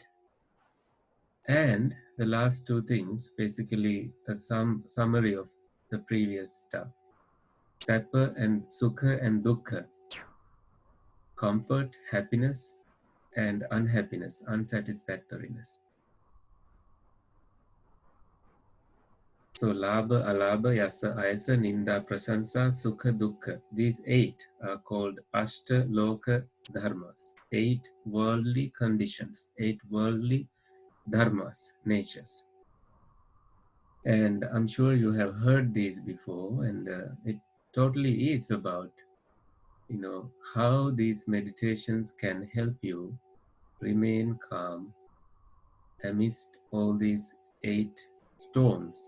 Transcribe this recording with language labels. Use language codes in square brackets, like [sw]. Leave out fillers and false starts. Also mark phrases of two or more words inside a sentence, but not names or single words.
[en] And the last two things, basically a summary of the previous stuff. Sappa and sukha and dukkha, comfort, happiness, and unhappiness, unsatisfactoriness. [pi] So labha, alabha, yasa, ayasa, ninda, prasansa, sukha, dukkha. [en] These 8 are called [sa] ashta loka dharmas, [en] 8 worldly conditions, 8 worldly dharmas, natures. And I'm sure you have heard these before, and it totally is about, how these meditations can help you remain calm amidst all these 8 storms.